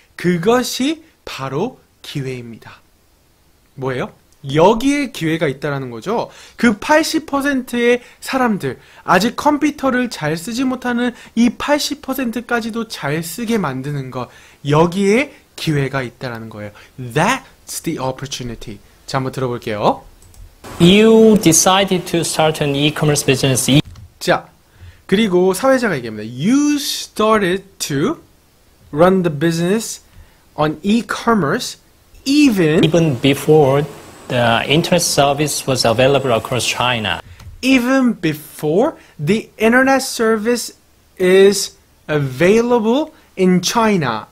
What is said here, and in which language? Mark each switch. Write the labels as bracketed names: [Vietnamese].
[Korean] 그것이 바로 기회입니다. 뭐예요? 여기에 기회가 있다라는 거죠. 그 80%의 사람들, 아직 컴퓨터를 잘 쓰지 못하는 이 80%까지도 잘 쓰게 만드는 것, 여기에 기회가 있다라는 거예요. [English] That's the opportunity. [Korean] 자, 한번 들어볼게요. [English] You decided to start an e-commerce business. [Korean] 자, 그리고 사회자가 얘기합니다. [English] You started to run the business on e-commerce Even before the internet service was available across China. even before the internet service is available in China.